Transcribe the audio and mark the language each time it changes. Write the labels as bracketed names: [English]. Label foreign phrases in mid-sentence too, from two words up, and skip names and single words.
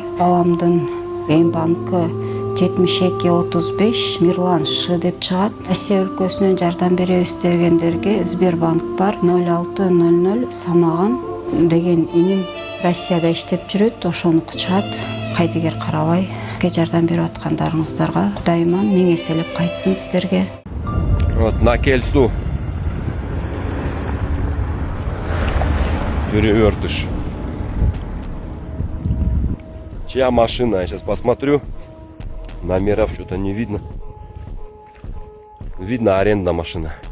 [Kyrgyz] Баламдын банкы 7235 Мирлан Ш деп чыгат. Россия өлкөсүнөн жардам беребиз дегендерге Сбербанк бар. 0600 Самаган деген иним Россияда иштеп жүрөт. Ошону чыгат. Кайдыгер карабай бизге жардам берип аткандарыңыздарга Кудайыман миң эселеп кайтсын сиздерге. [Russian] Вот на Кельсу перевертыш. Чья машина? Я сейчас посмотрю. Номеров что-то не видно. Видно аренда машина.